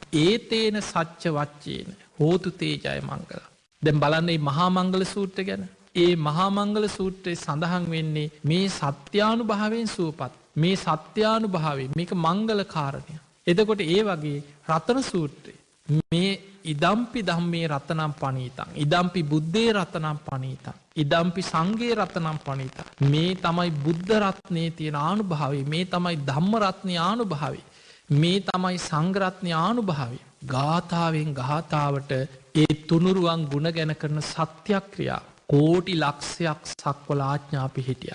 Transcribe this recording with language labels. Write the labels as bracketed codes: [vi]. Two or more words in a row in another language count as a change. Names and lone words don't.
[pi] ඒතේන සච්ච වච්චේන හෝතු තේජය මංගල. [si] දැම් බලන්නේ මහාමංගල සූත්‍ර ගැන. ඒ මහාමංගල සූත්‍රය සඳහන් වෙන්නේ මේ සත්‍යානු භාවයෙන් සූපත්. මේ සත්‍යානු භාවේ මේක මංගල කාරණය. එදකොට ඒ වගේ රතන සූත්‍රය. [pi] මේ ඉදම්පි දම්මේ රතනම් පනීතන්. ඉදම්පි බුද්ධේ රතනම් පනීතන්. ඉදම්පි සංගේ රතනම් පනීත. [si] මේ තමයි බුද්ධ රත්නය තියෙන ආනු භාවේ මේ තමයි ධම්ම රත්නය ආනු භාවේ. මේ තමයි සංගරත්නය ආනු භාවේ. ගාථාවෙන් ගාථාවට ඒ තුනුරුවන් ගුණ ගැන කරන සත්‍යක්‍රියා කෝටි ලක්ෂයක් සක්වල ආඥා පිහිටිය.